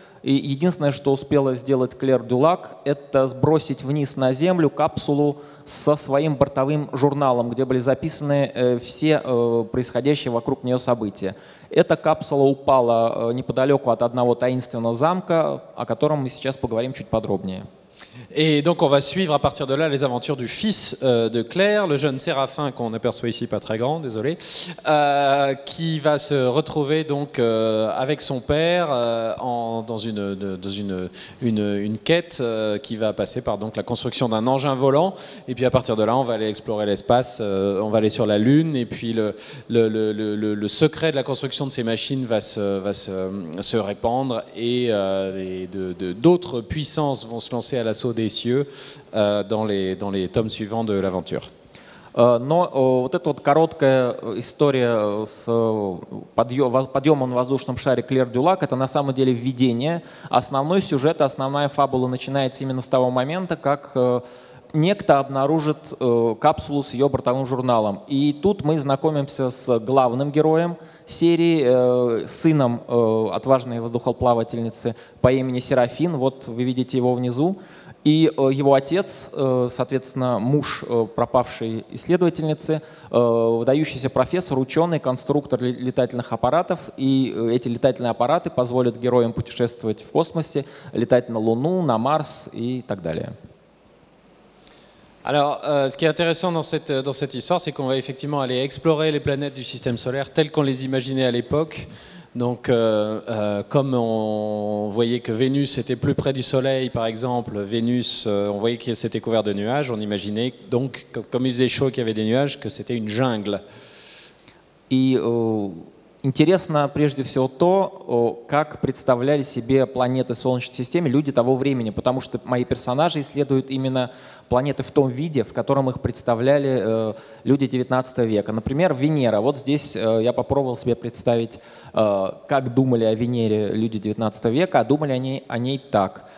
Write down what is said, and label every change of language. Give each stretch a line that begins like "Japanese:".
Russian: И единственное, что успела сделать Клэр Дюлак, это сбросить вниз на Землю капсулу со своим бортовым журналом, где были записаны все происходящие вокруг нее события. Эта капсула упала неподалеку от одного таинственного замка, о котором мы сейчас поговорим чуть подробнее.
French: Et donc on va suivre à partir de là les aventures du fils de Claire, le jeune Séraphin qu'on aperçoit ici, pas très grand, désolé, qui va se retrouver donc avec son père dans une quête qui va passer par donc la construction d'un engin volant. Et puis à partir de là, on va aller explorer l'espace, on va aller sur la Lune, et puis le secret de la construction de ces machines va se répandre, et d'autres puissances vont se lancer à l'assaut des cieux dans les tomes suivants de l'aventure.
Russian: Но вот эта вот короткая история с подъемом на воздушном шаре Клэр Дюлак — это на самом деле введение. Основной сюжет, основная фабула начинается именно с того момента, как некто обнаружит капсулу с ее бортовым журналом. И тут мы знакомимся с главным героем серии, сыном отважной воздухоплавательницы по имени Серафин. Вот вы видите его внизу. И его отец, соответственно, муж пропавшей исследовательницы, выдающийся профессор, ученый, конструктор летательных аппаратов. И эти летательные аппараты позволят героям путешествовать в космосе, летать на Луну, на Марс и так далее.
French: Alors, ce qui est intéressant dans cette histoire, c'est qu'on va effectivement aller explorer les planètes du système solaire telles qu'on les imaginait à l'époque. Donc, comme on voyait que Vénus était plus près du Soleil, par exemple, Vénus, on voyait qu'il s'était couvert de nuages, on imaginait donc, comme il faisait chaud qu'il y avait des nuages, que c'était une jungle.
Russian: И Интересно прежде всего то, как представляли себе планеты в Солнечной системе люди того времени, потому что мои персонажи исследуют именно планеты в том виде, в котором их представляли люди 19 века. Например, Венера. Вот здесь я попробовал себе представить, как думали о Венере люди 19 века, а думали они о ней так.